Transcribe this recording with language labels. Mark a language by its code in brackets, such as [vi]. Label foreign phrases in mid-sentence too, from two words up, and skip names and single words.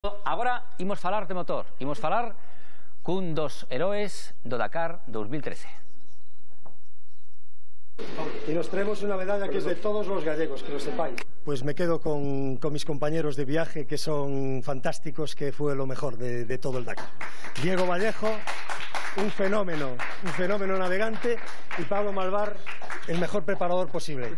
[gl] Agora imos falar de motor, imos falar cun dos heróis do Dakar 2013. [es] Y nos traemos una medalla que es de todos los gallegos, que lo sepáis. Pues me quedo con mis compañeros de viaje, que son fantásticos, que fue lo mejor de todo el Dakar. Diego Vallejo, un fenómeno navegante, y Pablo Malvar, el mejor preparador posible.